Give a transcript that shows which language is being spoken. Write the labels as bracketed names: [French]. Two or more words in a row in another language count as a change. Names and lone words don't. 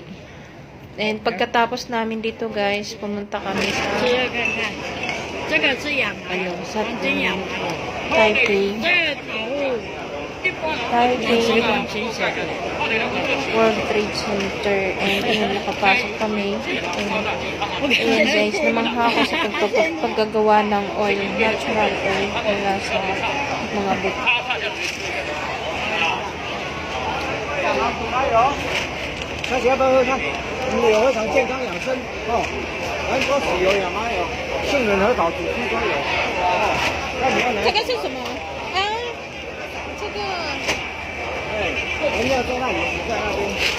[Filipino] And pagkatapos namin dito guys, pumunta kami sa sa Taipei World Trade Center. And ayun, nakapasok kami. And ayun guys, namangha ako sa paggagawa ng oil, [English] natural oil [Filipino] mula sa mga buto. [Chinese] 这个是什么？啊，这个。人家在那里，在那边。